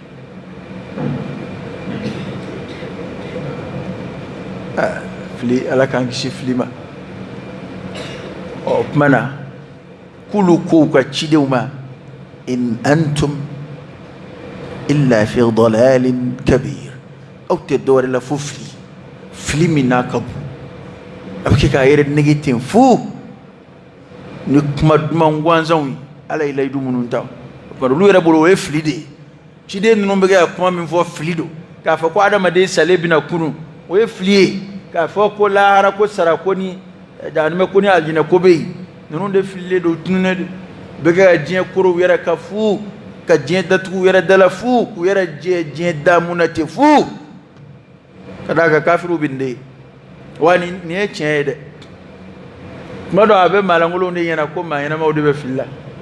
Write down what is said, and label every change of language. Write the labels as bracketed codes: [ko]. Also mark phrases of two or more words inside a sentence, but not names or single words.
[bm] fili ala k'an kisi fili ma o tuma na k'olu kow ka cidenw ma [ar] إن أنتم إلا في ضلال كبير [bm] aw tɛ dɔwɛrɛ la fo fili min n'a ka bon a bɛ kɛ k'a yɛrɛ nege ten fu ni kuma duman gansanw ye ala ye layidu minnu ta o tuma olu yɛrɛ bolo o ye fili de ye ciden ninnu bɛ kɛ ka kuma min fɔ fili don k'a fɔ ko adamaden salen bɛna kunu o ye fili ye k'a fɔ ko lahara ko sara ko ni jahanama ko ni alijinɛ ko bɛ yen ninnu de fililen don tununnen don bɛ kɛ ka diɲɛ korow yɛrɛ ka fu ka diɲɛ datugu u yɛrɛ da la fu k'u yɛrɛ jɛ diɲɛ da mun na ten fu ka d'a kan kafiriw bɛ nin de ye wa nin ye tiɲɛ ye dɛ tuma dɔ a bɛ maalankolonw de ɲɛna ko maa ɲɛnamaw de bɛ fili la